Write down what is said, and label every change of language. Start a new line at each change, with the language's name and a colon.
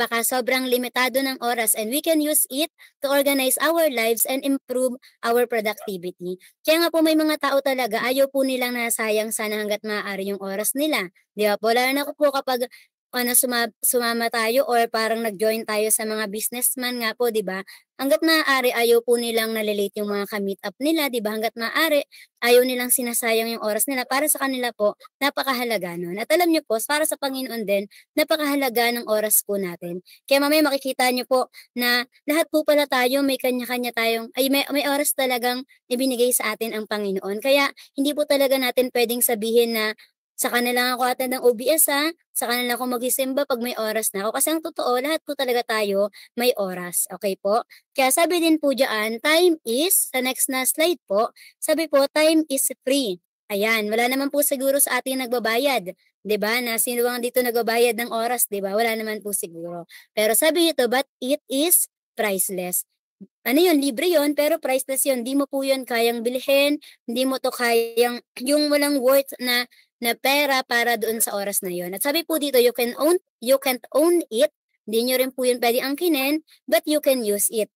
Filipino: Sobrang limitado ng oras
English: and we can use it to organize our lives and improve our productivity.
Filipino: Kaya nga po may mga tao talaga ayaw po nilang nasayang sana hangga't maaari yung oras nila. 'Di ba po? Lalo na po kapag sumama tayo or parang nag-join tayo sa mga businessman nga po, 'di ba? Hangga't maaari ayaw po nilang nale-late yung mga ka-meet up nila, 'di ba? Hangga't maaari ayaw nilang sinasayang yung oras nila. Para sa kanila po, napakahalaga nun. At alam niyo po, para sa Panginoon din, napakahalaga ng oras po natin. Kaya mamaya makikita niyo po na lahat po pala tayo may kanya-kanya tayong, may oras talagang ibinigay sa atin ang Panginoon. Kaya hindi po talaga natin pwedeng sabihin na saka na lang ako attend ng OBS saka na lang ako magisimba pag may oras na ako. Kasi ang totoo, lahat po talaga tayo may oras. Okay po? Kaya sabi din po diyan, time is, sa next na slide po, sabi po,
English: time is free.
Filipino: Ayan, wala naman po siguro sa ating nagbabayad, 'di ba? Na sino bang dito nagbabayad ng oras, 'di ba? Wala naman po siguro. Pero sabi dito,
English: but it is priceless.
Filipino: Ano 'yun, libre 'yun, pero priceless 'yun. Hindi mo po 'yun kayang bilhin, hindi mo to kayang yung walang worth na pera para doon sa oras na 'yun. At sabi po dito,
English: you can't own it.
Filipino: Hindi niyo rin po 'yun puwedeng angkinin,
English: but you can use it.